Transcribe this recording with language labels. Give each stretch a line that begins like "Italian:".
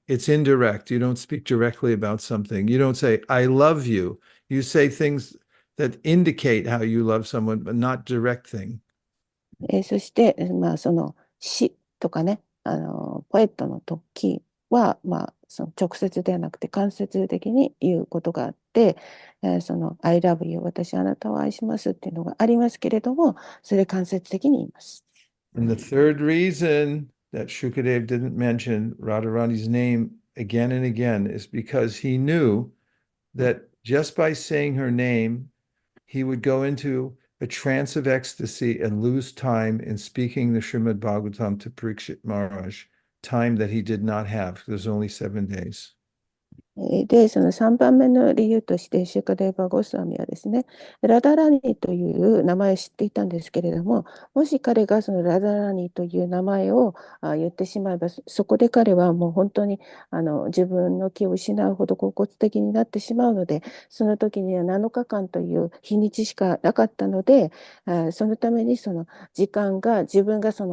English: It's indirect. You don't speak directly about something. You don't say, I love you. You say things that indicate how you love someone, but not direct thing.
Japanese: そして、詩とかね、ポエットの時は、直接ではなくて間接的に言うことがあって、
English: I love you、
Japanese: 私あなたを愛しますっていうのがありますけれども、それ間接的に言います。
English: And the third reason that Shukadev didn't mention Radharani's name again and again is because he knew that just by saying her name, he would go into a trance of ecstasy and lose time in speaking the Srimad Bhagavatam to Parikshit Maharaj, time that he did not have. There's only 7 days.
Japanese: で、その3番目の理由として、シュカデーバ・ゴスワミはですね、ラダラニーという名前を知っていたんですけれども、もし彼がそのラダラニーという名前を言ってしまえば、そこで彼はもう本当に自分の気を失うほど骨的になってしまうので、その時には7日間という日にちしかなかったので、そのためにその時間が自分が